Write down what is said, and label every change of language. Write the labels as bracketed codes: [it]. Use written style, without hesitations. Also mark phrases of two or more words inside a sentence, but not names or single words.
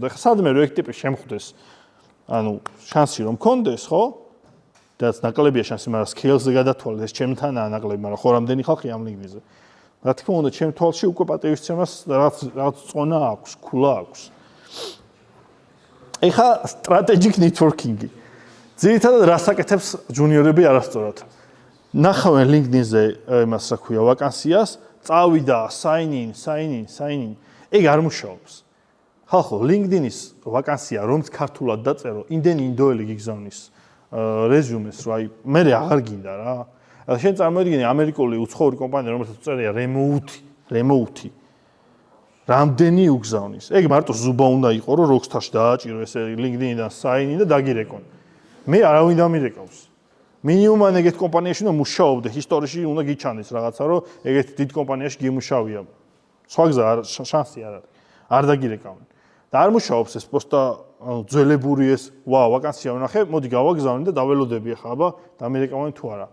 [ka] ეხა სადმე რო ეგ ტიპი შემხვდეს, ანუ შანსი რომ მქონდეს, ხო? და ნაკლებია შანსი, მაგრამ scale-ზე გადათვალეთ, ეს ჩემთანაა ნაკლები, მაგრამ ხო რამდენი ხალხი ამ LinkedIn-ზე. რა თქმა უნდა, ჩემ თვალში უკვე პატივისცემას რაღაც წონა აქვს, ქულა აქვს. ეხა [en] strategic networking- [ka] ი. ძირითადად რას აკეთებს ჯუნიორები არასწორად. ნახავენ LinkedIn-ზე იმას რა ქვია, ვაკანსიას, წავიდა [en] sign in. [ka] ეგ არ მუშაობს. ხალხო, LinkedIn-ის ვაკანსია, რომც ქართულად დაწერო, იმდენი ინდოელი გიგზავნის რეზიუმეს, რა, მე აღარ გინდა რა. შენ წარმოიდგინე ამერიკული უცხოური კომპანია, რომელსაც წერია remote. რამდენი უგზავნის. ეგ მარტო ზუბა უნდა იყო, რომ Rockstar-ში დააჭირო ესე LinkedIn-დან sign-in და დაგირეკონ. მე არავინ დამირეკავს. მინიმუმ ეგეთ კომპანიაში უნდა მუშაობდე, ისტორიაში უნდა გიჩანდეს რაღაცა, რომ ეგეთ დიდ კომპანიაში გიმუშავია. სხვა გზა შანსი არ არის. არ დაგირეკავენ. და არ მუშაობს ეს პოსტა ძველებური ეს ვაკანსია ვნახე, მოდი გავაგზავნე და დაველოდები ახლა, აბა დამერეკავენ თუ არა.